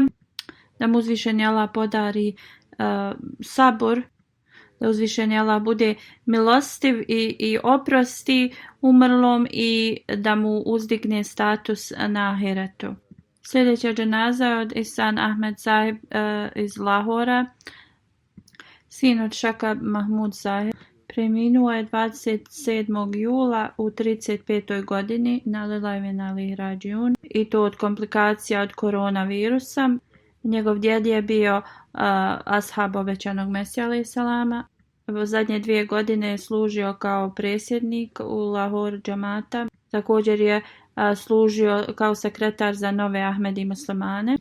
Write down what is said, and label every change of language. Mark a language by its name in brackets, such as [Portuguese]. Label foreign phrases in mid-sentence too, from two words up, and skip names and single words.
[Bosnian] Da mu uzvišeni Allah podari sabor, da uzvišeni Allah bude milostiv i oprosti umrlom i da mu uzdigne status na ahiretu. Sljedeća dženaza je od Ihsan Ahmed Sahib iz Lahora, sin od Šaka Mahmud Sahib. Preminuo je 27. jula u 35. godini [Arabic] إنا لله وإنا إليه راجعون [Bosnian] i to od komplikacija od koronavirusa. Njegov djed je bio ashab obećanog Mesija alejhi selama. U zadnje 2 godine je služio kao predsjednik u Lahor džamata. Također je služio kao sekretar za nove Ahmedi muslimane.